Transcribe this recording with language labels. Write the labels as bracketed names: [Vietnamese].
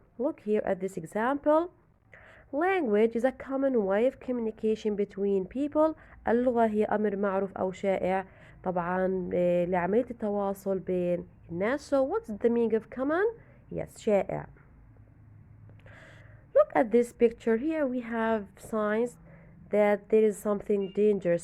[English] Look here at this example. Language is a common way of communication between people. [Arabic] اللغة هي أمر معروف أو شائع طبعا لعملية التواصل بين الناس. [English] So what's the meaning of common? [Arabic] Yes, شائع. [English] Look at this picture. Here we have signs that there is something dangerous.